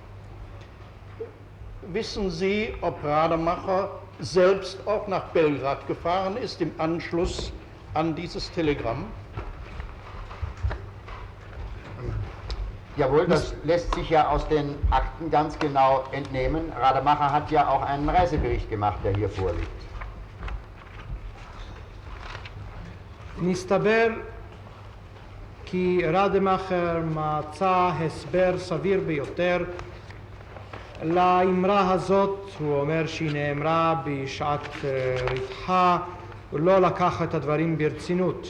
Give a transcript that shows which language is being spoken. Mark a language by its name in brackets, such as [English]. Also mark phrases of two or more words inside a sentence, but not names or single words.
[German] Wissen Sie, ob Rademacher selbst auch nach Belgrad gefahren ist im Anschluss an dieses Telegramm? Jawohl, das lässt sich ja aus den Akten ganz genau entnehmen. Rademacher hat ja auch einen Reisebericht gemacht, der hier vorliegt. [Hebrew] מסתבר כי רדמאכר מצא הסבר סביר ביותר לאמרה הזאת. הוא אומר שהיא נאמרה בשעת רתחה ולא לקח את הדברים ברצינות.